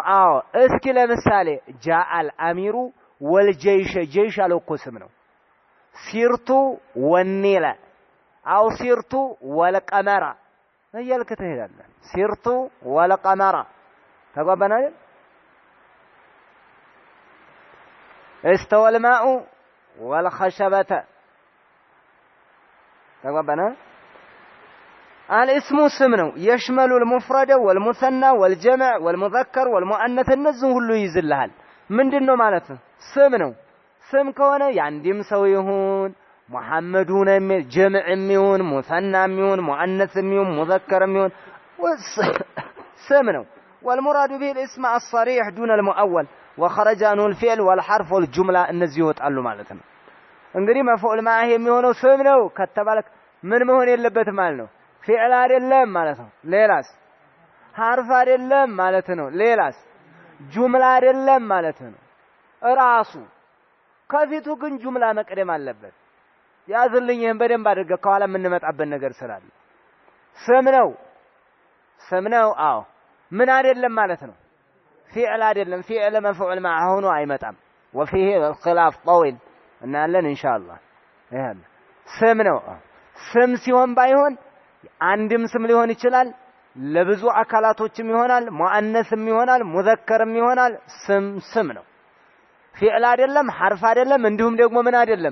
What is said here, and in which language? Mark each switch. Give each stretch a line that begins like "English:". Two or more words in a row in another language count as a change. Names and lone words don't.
Amharic: አዎ። እስኪ ለምሳሌ
Arabic: جاء الأمير والجيش
Amharic: ጀይሽ አለው እኮ ስም ነው።
Arabic: سرت والنيل
Amharic: አው
Arabic: سرت والقمر
Amharic: እያልክ ትሄዳለህ።
Arabic: سرت والقمر
Amharic: ተጓባን አይደል?
Arabic: استوى الماء والخشبة تقبلنا. الاسم سمنو يشمل المفرد والمثنى والجمع والمذكر والمؤنث النزه كله يزلሃል
Amharic: ምንድነው ማለት ነው? ስም ነው። ስም ከሆነ ያንዲም ሰው ይሁን ሙሐመዱን የሚል ጀምዕም ይሁን ሙሰናም ይሁን ሙአነስም ይሁን ሙዘከርም ይሁን ስም ነው።
Arabic: والمراد به الاسم الصريح دون المؤول وخرج عنه الفعل والحرف والجملة
Amharic: እነዚህ ይወጣሉ ማለት ነው። እንግዲህ
Arabic: مفعول معه
Amharic: የሚሆነው ስም ነው ከተባለ ምን መሆን የለበትም ማለት ነው? ፊዕል አይደለም ማለት ነው። ሌላስ? ሐርፍ አይደለም ማለት ነው። ሌላስ? ጁምላ አይደለም ማለት ነው። ራሱ ከፊቱ ግን ጁምላ መቅደም አለበት። ያዝልኝ ይሄን በደንብ አድርገህ ከኋላ የምንመጣበት ነገር ስላለ ስም ነው። አዎ ምን አይደለም ማለት ነው? ፊዕል አይደለም። ፊዕል
Arabic: مفعول معه
Amharic: ሆኖ አይመጣም።
Arabic: وفيه الخلاف طويل
Amharic: እናያለን ኢንሻአላህ። ይሄን ስም ነው። ስም ሲሆን ባይሆን አንድም ስም ሊሆን ይችላል፣ ለብዙ አካላቶችም ይሆናል፣ ሙአነስም ይሆናል፣ ሙዘከርም ይሆናል። ስም ነው። ፊዕል አይደለም፣ ሐርፍ አይደለም፣ እንዲሁም ደግሞ ምን አይደለም?